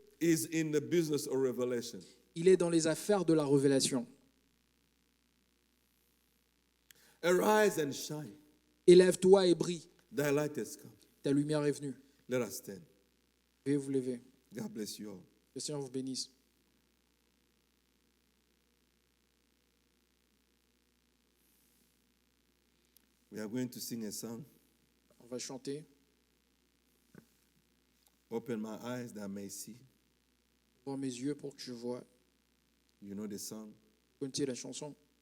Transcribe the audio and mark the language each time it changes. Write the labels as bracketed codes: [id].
[en] is in the business of revelation. [fr] il est dans les affaires de la révélation. [en] Arise and shine. [fr] Élève-toi et brille. [en] Thy light has come. [fr] Ta lumière est venue. [en] Let us stand. [fr] Veuillez vous lever. [en] God bless you all. [fr] Le Seigneur vous bénisse. [en] We are going to sing a song. [fr] On va chanter. [en] Open my eyes that I may see. [fr] Ouvre mes yeux pour que je vois. [en] You know the song. [fr] Vous connaissez la chanson?